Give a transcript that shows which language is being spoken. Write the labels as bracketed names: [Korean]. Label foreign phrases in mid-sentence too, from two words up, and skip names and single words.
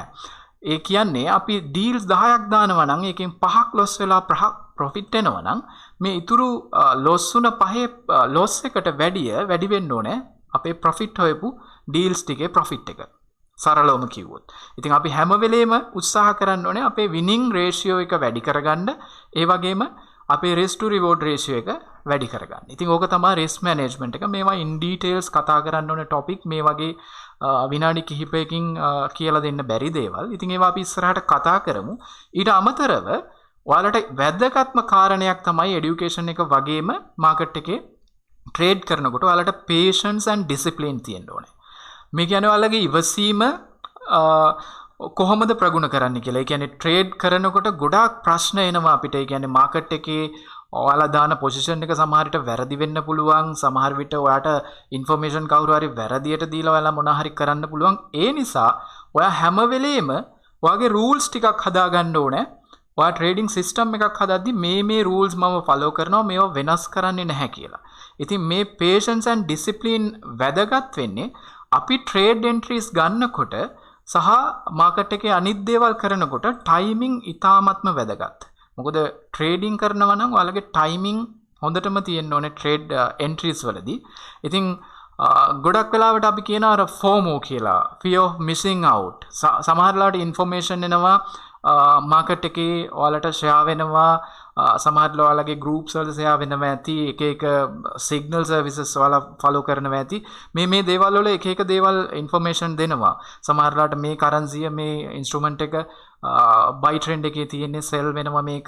[Sinhala] ඒ කියන්නේ අපි ඩීල්ස් 10ක් දානවා නම් ඒකෙන් 5ක් ලොස් වෙලා ප්‍රොෆිට් එනවා නම් මේ ඉතුරු ලොස් වුණ 5 ලොස් එකට වැඩි වෙන්න ඕනේ අපේ ප්‍රොෆිට් හොයපු ඩීල්ස් ටිකේ ප්‍රොෆිට් එක. සරලවම කිව්වොත්. ඉතින් අපි හැම වෙලේම උත්සාහ කරන්න ඕනේ අපේ [English] winning ratio [Sinhala] එක වැඩි කරගන්න. ඒ වගේම අපේ [English] risk to reward ratio [Sinhala] එක වැඩි කරගන්න. ඉතින් ඕක තමයි [English] risk management [Sinhala] එක. මේවා [English] in details [Sinhala] කතා කරන්න ඕනේ topic මේ වගේ විනාඩි කිහිපයකින් කියලා දෙන්න බැරි දේවල්. ඉතින් ඒවා අපි ඉස්සරහට කතා කරමු. ඊට අමතරව ඔයාලට වැදගත්ම කාරණයක් තමයි education එක වගේම market එකේ trade කරනකොට ඔයාලට [English] patience and discipline [Sinhala] තියෙන්න ඕනේ. මේ කියන්නේ ඔයාලගේ ඉවසීම කොහොමද ප්‍රගුණ කරන්න කියලා. ඒ කියන්නේ ට්‍රේඩ් කරනකොට ගොඩාක් ප්‍රශ්න එනවා අපිට. ඒ කියන්නේ මාකට් එකේ ඔයාලා දාන පොසිෂන් එක සමහර විට වැරදි වෙන්න පුළුවන්. සමහර විට ඔයාට ඉන්ෆර්මේෂන් කවුරු හරි වැරදියට දීලා ඔයාලා මොනවා හරි කරන්න පුළුවන්. ඒ නිසා ඔයා හැම වෙලේම ඔයාගේ රූල්ස් ටිකක් හදාගන්න ඕනේ. ඔයා [English] trading system [Sinhala] එකක් හදද්දි මේ රූල්ස් මම ෆලෝ කරනවා මේවා වෙනස් කරන්නේ නැහැ කියලා. ඉතින් මේ [English] patience and discipline [Sinhala] වැදගත් වෙන්නේ අපි [English] trade entries [Sinhala] ගන්නකොට සහ මාකට් එකේ අනිත් දේවල් කරනකොට ටයිමින් ඉතාමත්ම වැදගත්. මොකද ට්‍රේඩින් කරනවා නම් ඔයාලගේ ටයිමින් හොඳටම තියෙන්න ඕනේ [English] trade entries [Sinhala] වලදී. ඉතින් ගොඩක් වෙලාවට අපි කියන අර FOMO කියලා [English] fear of missing out. [Sinhala] සමහර වෙලාවට ඉන්ෆර්මේෂන් එනවා මාකට් එකේ ඔයාලට ෂෙයා වෙනවා. සමහර ඔයාලගේ ගෲප්ස් වල ෂෙයා වෙනවා ඇති. එක [English] signal services [Sinhala] ඔයාලා ෆලෝ කරනවා ඇති. මේ දේවල් වල එක දේවල් ඉන්ෆර්මේෂන් දෙනවා. සමහර වෙලාවට මේ කරන්සිය මේ ඉන්ස්ට්‍රුමන්ට් එක [English] buy trend [Sinhala] එකේ තියෙන්නේ සෙල් වෙනවා මේක.